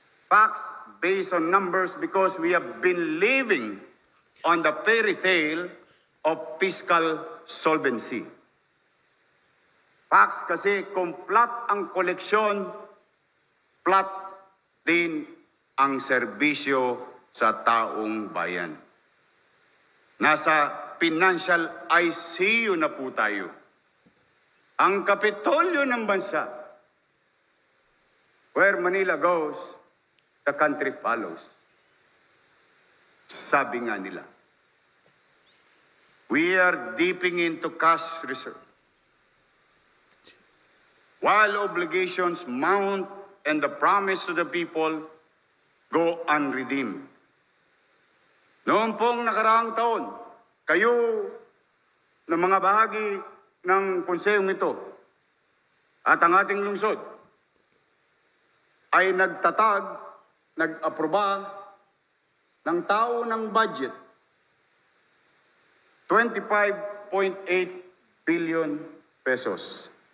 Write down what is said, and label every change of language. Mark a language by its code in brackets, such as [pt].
[en] PACS based on numbers because we have been living on the fairy tale of fiscal solvency. [tl] PACS kasi kung flat ang koleksyon, flat din ang serbisyo sa taong bayan. Nasa financial ICU na po tayo. Ang kapitolyo ng bansa, [en] where Manila goes, the country follows. [tl] Sabi nga nila. [en] We are dipping into cash reserve. While obligations mount and the promise to the people go unredeemed. [tl] Noong pong nakaraang taon, kayo na mga bahagi ng konsehong ito at ang ating lungsod ay nagtatag, nag-aproba ng tao ng budget 25.8 billion pesos.